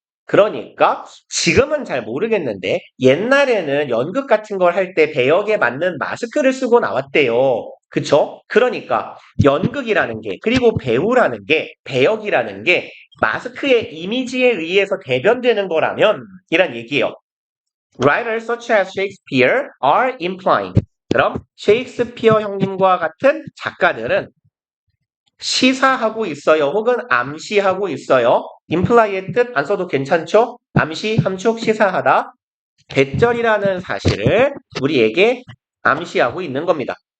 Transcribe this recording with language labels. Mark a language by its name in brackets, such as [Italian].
[Korean] 그러니까 지금은 잘 모르겠는데 옛날에는 연극 같은 걸 할 때 배역에 맞는 마스크를 쓰고 나왔대요. 그쵸? 그러니까 연극이라는 게, 그리고 배우라는 게, 배역이라는 게 마스크의 이미지에 의해서 대변되는 거라면 이란 얘기예요. [English] Writers such as Shakespeare are implying. [Korean] 그럼 셰익스피어 형님과 같은 작가들은 시사하고 있어요. 혹은 암시하고 있어요. imply의 뜻 안 써도 괜찮죠? 암시, 함축, 시사하다. 대절이라는 사실을 우리에게 암시하고 있는 겁니다.